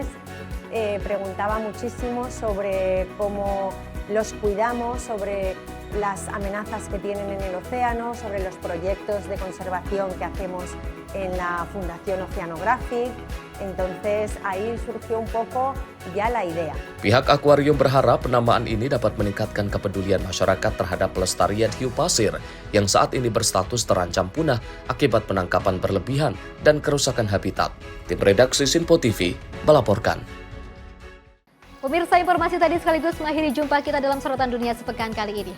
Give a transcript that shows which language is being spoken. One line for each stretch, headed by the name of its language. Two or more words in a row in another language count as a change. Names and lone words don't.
Spanish: Preguntaba muchísimo sobre cómo los cuidamos, sobre las amenazas que tienen en el océano, sobre los proyectos de conservación que hacemos en la Fundación Oceanographic. Entonces ahí surgió un poco ya la idea.
Indonesian: Pihak akuarium berharap penamaan ini dapat meningkatkan kepedulian masyarakat terhadap pelestarian hiu pasir yang saat ini berstatus terancam punah akibat penangkapan berlebihan dan kerusakan habitat. Tim redaksi Sinpo TV melaporkan. Pemirsa, informasi tadi sekaligus mengakhiri jumpa kita dalam Sorotan Dunia sepekan kali ini.